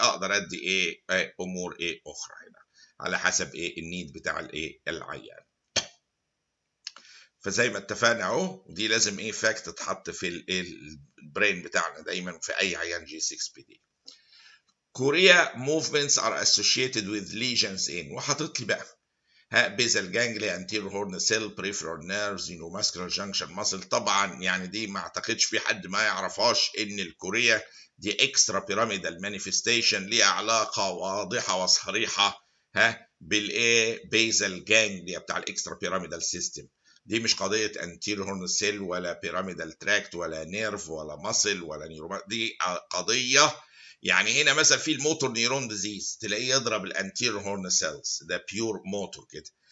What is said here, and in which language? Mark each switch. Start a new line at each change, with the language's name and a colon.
Arabic: اقدر ادي امور اخرى هنا على حسب النيد بتاع العيان. فزي ما اتفقنا اهو، دي لازم ايه فاكت تتحط في البرين بتاعنا دايما في اي عيان جي 6 بي دي.
English: chorea movements are associated with lesions in،
Arabic: وحاطط لي بقى
English: basal ganglia, anterior horn cell, peripheral nerves, neuromuscular junction muscle.
Arabic: طبعا يعني دي ما اعتقدش في حد ما يعرفهاش ان الكوريا دي
English: extra pyramidal manifestation
Arabic: ليها علاقه واضحه وصريحه بالايه basal ganglia بتاع الاكسترا pyramidal system. دي مش قضيه anterior horn cell ولا pyramidal tract ولا نيرف ولا muscle ولا نيورو، دي قضيه يعني هنا مثلا في الموتور نيرون ديزيز تلاقيه يضرب الانتيريور هورن سيلز، ده بيور موتور كده.